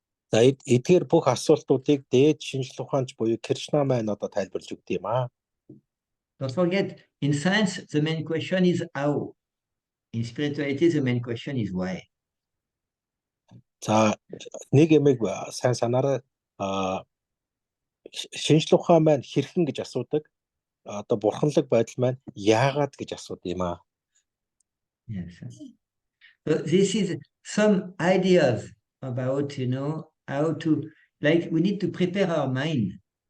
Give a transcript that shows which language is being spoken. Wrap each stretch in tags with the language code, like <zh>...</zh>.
<mn>За эдгээр бүх асуултуудыг дээд шинжлэх ухаанч буюу Кришна маань одоо тайлбарлаж өгд юм аа.</mn> <en>Don't forget, in science, the main question is how. In spirituality, the main question is why.</en> <mn>За нэг юмыг сайн санаарай. Шинжлэх ухаан маань хэрхэн гэж асуудаг. Одоо бурханлаг байдал маань яагаад гэж асуудаг юм аа.</mn> <en>Yes. So this is some ideas about, how to, like, we need to prepare our mind.</en>